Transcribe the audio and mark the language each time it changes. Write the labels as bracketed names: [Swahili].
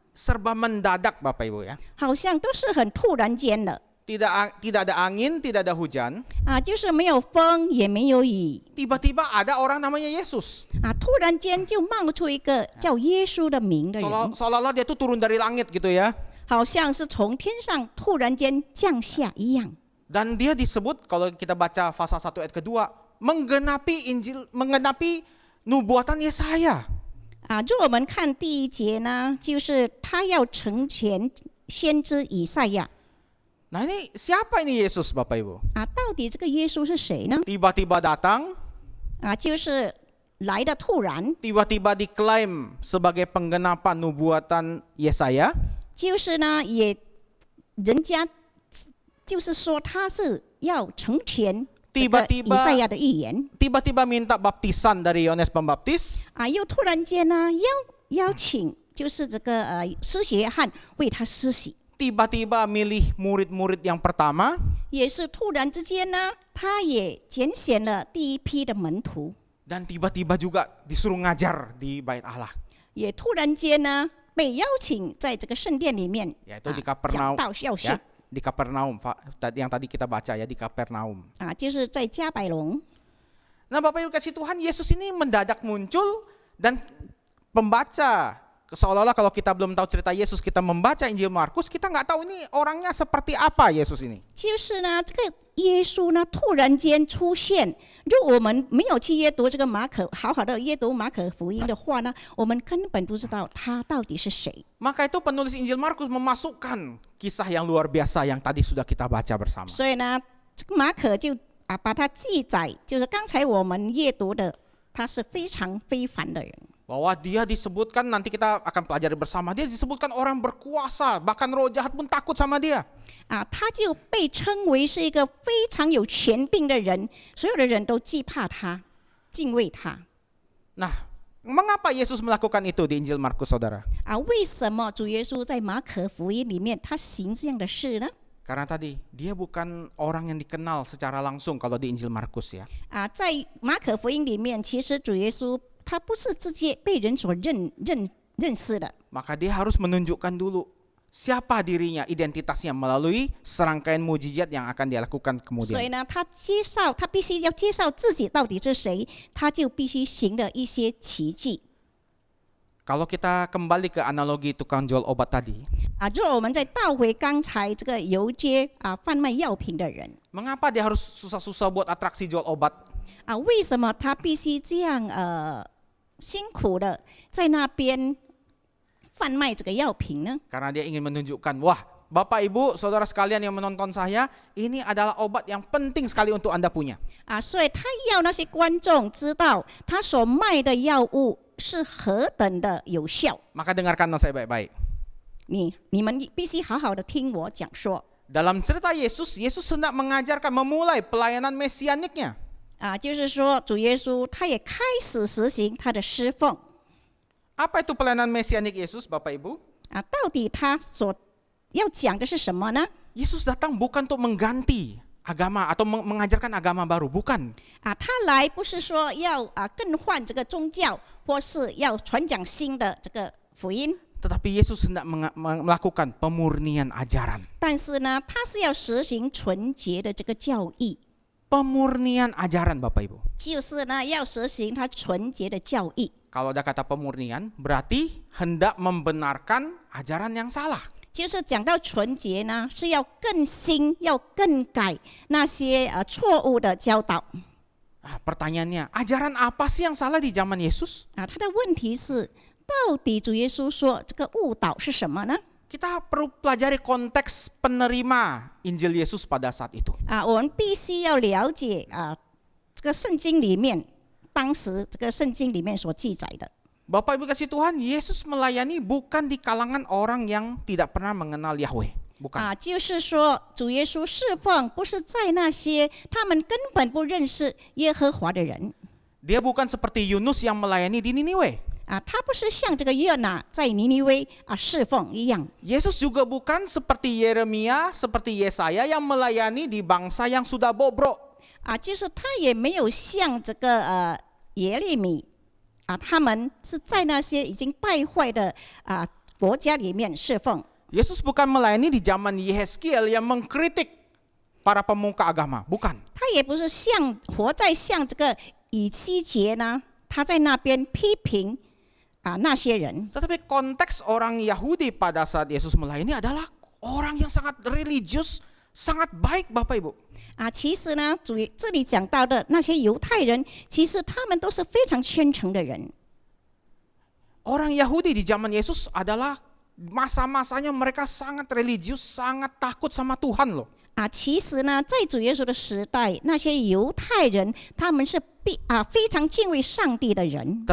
[Indonesian] Serba mendadak, Bapak Ibu ya. [Chinese] 好像都是很突然间的。 [Indonesian] Tidak ada angin, tidak ada hujan. [Chinese] 就是没有风也没有雨。 [Indonesian] Tiba-tiba ada orang namanya Yesus. [Chinese] 突然间就冒出一个叫耶稣的名的人， [Indonesian] Seolah-olah dia tuh turun dari langit gitu ya. [Chinese] 好像是从天上突然间降下一样。 [Indonesian] Dan dia disebut kalau kita baca pasal 1 ayat kedua, menggenapi nubuatan Yesaya. [Chinese] 就我们看第一节呢，就是他要成全先知以赛亚。 [Indonesian] Nah ini siapa ini Yesus, Bapak Ibu? [Chinese] 到底这个耶稣是谁呢？ [Indonesian] Tiba-tiba datang, [Chinese] 就是来的突然， [Indonesian] tiba-tiba diklaim sebagai penggenapan nubuatan Yesaya. [Chinese] 就是呢也人家就是说他是要成全这个以赛亚的预言。 [Indonesian] Tiba-tiba minta baptisan dari Yohanes Pembaptis. [Chinese] 又突然间呢邀请就是这个施洗约翰为他施洗。 [Indonesian] Tiba-tiba milih murid-murid yang pertama. [Chinese] 也是突然之间呢，他也拣选了第一批的门徒。 [Indonesian] Dan tiba-tiba juga disuruh ngajar di Bait Allah. [Chinese] 也突然间呢被邀请在这个圣殿里面 [Indonesian] Yaitu di [Chinese] 讲 [Indonesian] Kapernaum [Chinese] 道要事 [Indonesian] ya, di Kapernaum yang tadi kita baca ya, di Kapernaum. [Chinese] 就是在加百隆。 [Indonesian] Nah, Bapak Ibu kasih Tuhan, Yesus ini mendadak muncul dan pembaca seolah-olah kalau kita belum tahu cerita Yesus, kita membaca Injil Markus, kita nggak tahu ini orangnya seperti apa Yesus ini. [Chinese] 就是呢，这个耶稣呢突然间出现。如果我们没有去阅读这个马可，好好的阅读马可福音的话呢，我们根本不知道他到底是谁。 [Indonesian] Maka itu penulis Injil Markus memasukkan kisah yang luar biasa yang tadi sudah kita baca bersama. [Chinese] 所以呢，这个马可就把它记载，就是刚才我们阅读的，他是非常非凡的人。 [Indonesian] Bahwa dia disebutkan, nanti kita akan pelajari bersama, dia disebutkan orang berkuasa, bahkan roh jahat pun takut sama dia. [Chinese] 他就被称为是一个非常有权柄的人，所有的人都惧怕他，敬畏他。 [Indonesian] Nah, mengapa Yesus melakukan itu di Injil Markus, saudara? [Chinese] 为什么主耶稣在马可福音里面他行这样的事呢？ [Indonesian] Karena tadi dia bukan orang yang dikenal secara langsung kalau di Injil Markus ya. [Chinese] 在马可福音里面，其实主耶稣他不是直接被人所认识的。 [Indonesian] Maka dia harus menunjukkan dulu siapa dirinya, identitasnya melalui serangkaian mujizat yang akan dia lakukan [Chinese] 所以 [Indonesian] kemudian. [Chinese] 呢，他必须要介绍自己到底是谁，他就必须行了一些奇迹。 [Indonesian] Kalau kita kembali ke analogi tukang jual obat tadi, [Chinese] 如果我们再倒回刚才这个游街贩卖药品的人， [Indonesian] mengapa dia harus susah-susah buat atraksi jual obat? [Chinese] 为什么他必须这样辛苦的在那边贩卖这个药品呢？ [Indonesian] Karena dia ingin menunjukkan, wah, Bapak Ibu, saudara sekalian yang menonton saya, ini adalah obat yang penting sekali untuk Anda punya. [Chinese] 所以他要那些观众知道他所卖的药物是何等的有效。 [Indonesian] Maka dengarkanlah saya baik-baik. [Chinese] 你们必须好好的听我讲说。 [Indonesian] Dalam cerita Yesus, Yesus hendak mengajarkan, memulai pelayanan mesianiknya. [Chinese] 就是说主耶稣他也开始实行他的侍奉。 [Indonesian] Apa itu pelayanan mesianik Yesus, Bapak Ibu? [Chinese] 到底他所要讲的是什么呢？ [Indonesian] Yesus datang bukan untuk mengganti agama atau mengajarkan agama baru, bukan. [Chinese] 他来不是说要更换这个宗教，或是要传讲新的这个福音。 [Indonesian] Tetapi Yesus hendak melakukan pemurnian ajaran. [Chinese] 但是呢，他是要实行纯洁的这个教义。 [Indonesian] Pemurnian ajaran, Bapak Ibu. [Chinese] 就是呢，要实行他纯洁的教义。 [Indonesian] Kalau ada kata pemurnian, berarti hendak membenarkan ajaran yang salah. [Chinese] 就是讲到纯洁呢，是要更新，要更改那些错误的教导。 [Indonesian] Pertanyaannya, ajaran apa sih yang salah di zaman Yesus? [Chinese] 他的问题是，到底主耶稣说这个误导是什么呢？ [Indonesian] Kita perlu pelajari konteks penerima Injil Yesus pada saat itu. [Chinese] 我们必须要了解这个圣经里面，当时这个圣经里面所记载的。 [Indonesian] Bapak Ibu kasih Tuhan, Yesus melayani bukan di kalangan orang yang tidak pernah mengenal Yahweh. Bukan. [Chinese] 就是说主耶稣侍奉不是在那些他们根本不认识耶和华的人。 [Indonesian] Dia bukan seperti Yunus yang melayani di Niniwe. [Chinese] 他不是像这个约拿在尼尼微侍奉一样。 [Indonesian] Yesus juga bukan seperti Yeremia, seperti Yesaya yang melayani di bangsa yang sudah bobrok. [Chinese] 就是他也没有像这个耶利米他们是在那些已经败坏的国家里面侍奉。 [Indonesian] Yesus bukan melayani di zaman Yehezkiel yang mengkritik para pemuka agama, bukan. [Chinese] 他也不是活在像这个以西结呢，他在那边批评那些人。 [Indonesian] Tetapi konteks orang Yahudi pada saat Yesus melayani adalah orang yang sangat religius, sangat baik, Bapak Ibu. [Chinese] 其实呢，这里讲到的那些犹太人，其实他们都是非常虔诚的人。 [Indonesian] Orang Yahudi di zaman Yesus adalah masa-masanya mereka sangat religius, sangat takut sama Tuhan loh. [Chinese] 其实呢，在主耶稣的时代，那些犹太人他们是非常敬畏上帝的人。